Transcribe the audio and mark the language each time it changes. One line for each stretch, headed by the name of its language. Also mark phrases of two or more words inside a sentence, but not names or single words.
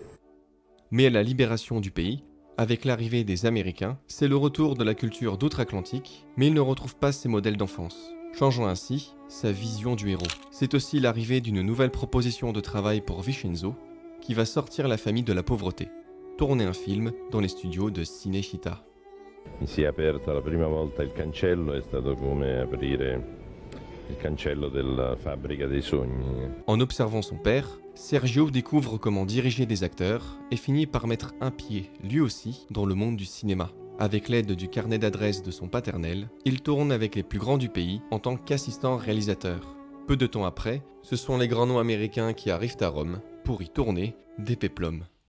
French: Mais à la libération du pays, avec l'arrivée des Américains, c'est le retour de la culture d'outre-Atlantique, mais il ne retrouve pas ses modèles d'enfance, changeant ainsi sa vision du héros. C'est aussi l'arrivée d'une nouvelle proposition de travail pour Vincenzo, qui va sortir la famille de la pauvreté, tourner un film dans les studios de Cinecittà.
Italian: Mi si è aperta la prima volta il cancello, è stato come aprire il cancello della fabbrica dei sogni.
French: En observant son père, Sergio découvre comment diriger des acteurs et finit par mettre un pied, lui aussi, dans le monde du cinéma. Avec l'aide du carnet d'adresses de son paternel, il tourne avec les plus grands du pays en tant qu'assistant réalisateur. Peu de temps après, ce sont les grands noms américains qui arrivent à Rome pour y tourner des péplums.